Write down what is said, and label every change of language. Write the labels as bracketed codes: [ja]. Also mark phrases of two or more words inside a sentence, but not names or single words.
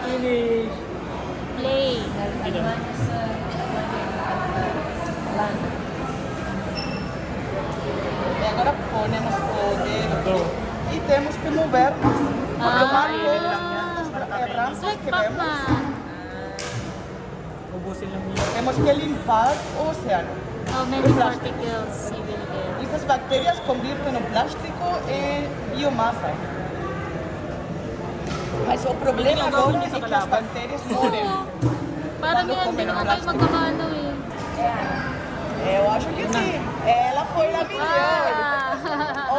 [en] Finish. Play. [tl] Dito. [pt] E agora ponemos o [en] Go. [pt] dedo e temos que mover Ah, braços [en] like [pt] que vemos. Pac-Man. [tl] Ubusin lang yun. [pt] Temos que limpar o océano. [en] How many particles you will get? [pt] Essas bactérias convertem o plástico em biomassa. Mas o problema agora é que as bactérias morrem. [tl] Oo. Parang yan, hindi naman tayo magkakano eh. [pt] Eu acho que sim. Ela foi a melhor. Ah.